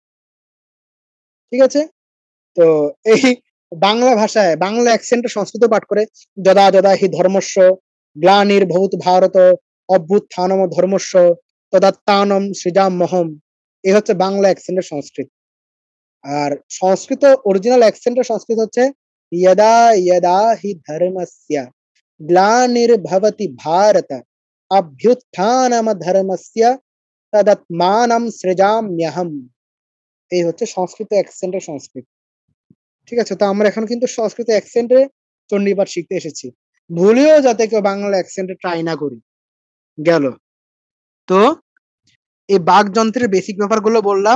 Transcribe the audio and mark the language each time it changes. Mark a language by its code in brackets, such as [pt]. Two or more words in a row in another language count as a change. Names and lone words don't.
[bn] ঠিক আছে, তো এই বাংলা ভাষায় বাংলা অ্যাকসেন্টে সংস্কৃত পাঠ করে, [sa] यदा यदा हि धर्मस्य ग्लानिर्भूत भारत अभ्युत्थानम धर्मस्य तदात्मानम सृजाम्यहम। [bn] এই হচ্ছে বাংলা অ্যাকসেন্টের সংস্কৃত। আর সংস্কৃত অরিজিনাল অ্যাকসেন্টের সংস্কৃত হচ্ছে [sa] यदा यदा हि धर्मस्य ग्लानिर्भवति भारत अभ्युत्थानम धर्मस्य तदात्मानं सृजाम्यहम्। [bn] এই হচ্ছে সংস্কৃত অ্যাকসেন্টের সংস্কৃত। ঠিক আছে, তো আমরা এখন কিন্তু সংস্কৃত অ্যাকসেন্টে চণ্ডীপাঠ শিখতে এসেছি, ভুলেও যাতে কেউ বাংলা অ্যাকসেন্টে ট্রাই না করি। গেল, তো এই বাকযন্ত্রের বেসিক ব্যাপারগুলো বললাম।